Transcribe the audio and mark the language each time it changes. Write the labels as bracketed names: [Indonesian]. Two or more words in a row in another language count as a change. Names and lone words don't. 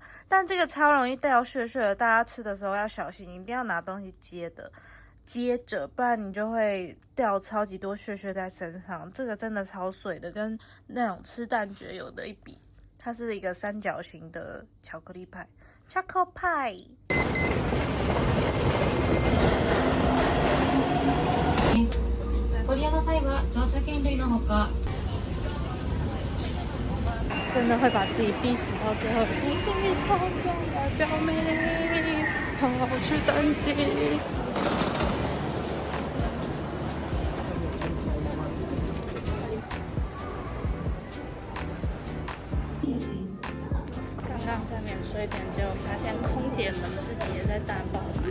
[Chinese] 但这个超容易掉屑屑的，大家吃的时候要小心，一定要拿东西接着，不然你就会掉超级多屑屑在身上。这个真的超碎的，跟那种吃蛋卷有的一比。它是一个三角形的巧克力派 ，Choco Pie。 [Japanese] ご利用の際は乗車券類のほか [Chinese] 真的会把自己逼死到最后，我心里超重要，救命！好去登记。刚刚在免税店就发现空姐们自己也在大爆买。